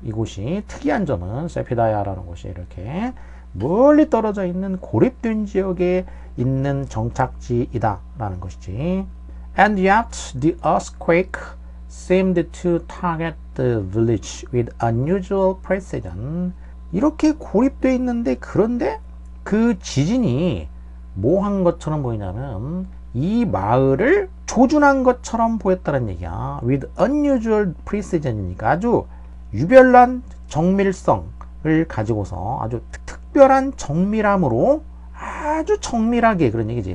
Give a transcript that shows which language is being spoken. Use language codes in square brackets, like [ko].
[ko] 이곳이 특이한 점은 세피다야라는 곳이 이렇게 멀리 떨어져 있는 고립된 지역에 있는 정착지이다 라는 것이지. [en] And yet the earthquake seemed to target the village with unusual precision. [ko] 이렇게 고립되어 있는데 그런데 그 지진이 뭐 한 것처럼 보이냐면 이 마을을 조준한 것처럼 보였다는 얘기야. [en] with unusual precision [ko] 이니까 아주 유별난 정밀성을 가지고서 아주 특별한 정밀함으로 아주 정밀하게 그런 얘기지.